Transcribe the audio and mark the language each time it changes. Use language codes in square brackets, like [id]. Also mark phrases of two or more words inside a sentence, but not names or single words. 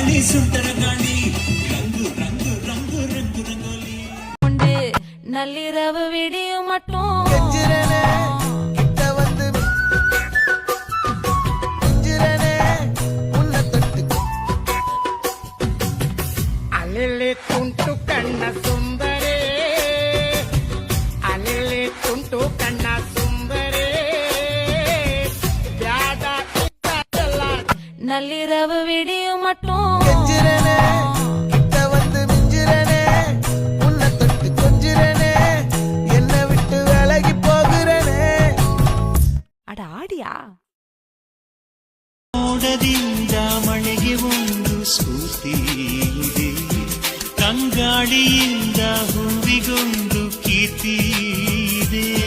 [kn] ಸುಂದರ ಗಾಳಿ ರಂಗು ರಂಗು ರಂಗು ರಂಗು ರಂಗೋಲಿ [ta] நள்ளிரவு விடியும் மட்டும் [kn] ಅಲೆಲೆ ತುಂಟು ಕಣ್ಣ ಸುಂದರೇ ಅಲೆಲೆ ತುಂಟು ಕಣ್ಣ ಸುಂದರೇ ಬ್ಯಾಡ [ta] நள்ளிரவு விடியும் மட்டும் [kn] ಮೋಡದಿಂದ ಮಳೆಗೆ ಒಂದು ಸ್ಫೂರ್ತಿ ಇದೆ ತಂಗಾಳಿಯಿಂದ ಹೂವಿಗೊಂದು ಕೀರ್ತಿ ಇದೆ